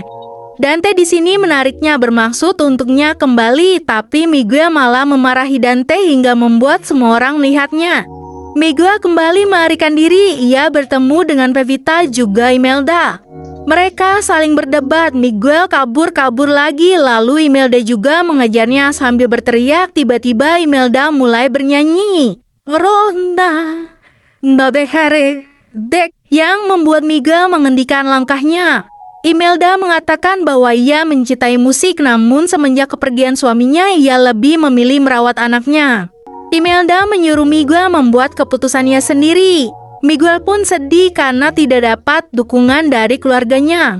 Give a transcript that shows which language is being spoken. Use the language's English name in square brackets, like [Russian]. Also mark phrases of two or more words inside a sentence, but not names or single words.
[Indonesian] Dante di sini menariknya bermaksud untuknya kembali, tapi Miguel malah memarahi Dante hingga membuat semua orang melihatnya. Miguel kembali melarikan diri, ia bertemu dengan Vevita juga Imelda. Mereka saling berdebat, Miguel kabur lagi, lalu Imelda juga mengejarnya sambil berteriak. Tiba-tiba Imelda mulai bernyanyi. [Spanish] Ronda, no dejaré de, [Indonesian] yang membuat Miguel menghentikan langkahnya. Imelda mengatakan bahwa ia mencintai musik, namun semenjak kepergian suaminya, ia lebih memilih merawat anaknya. Imelda menyuruh Miguel membuat keputusannya sendiri. Miguel pun sedih karena tidak dapat dukungan dari keluarganya.